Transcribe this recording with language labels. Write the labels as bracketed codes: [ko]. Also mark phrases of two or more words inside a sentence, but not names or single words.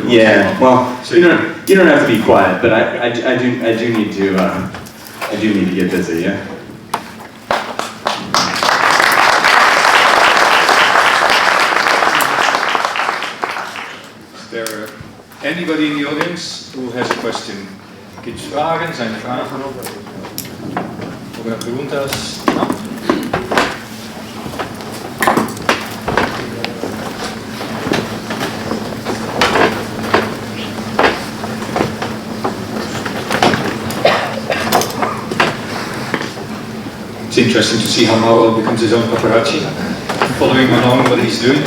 [en] Yeah, well, so you don't have to be quiet, but I do need to get busy, yeah. Is there anybody in the audience who has a question? [nl] Kids vragen, zijn er vragen? [es] Of preguntas? No? [en] It's interesting to see how Mauro becomes his own paparazzi, following along what he's doing.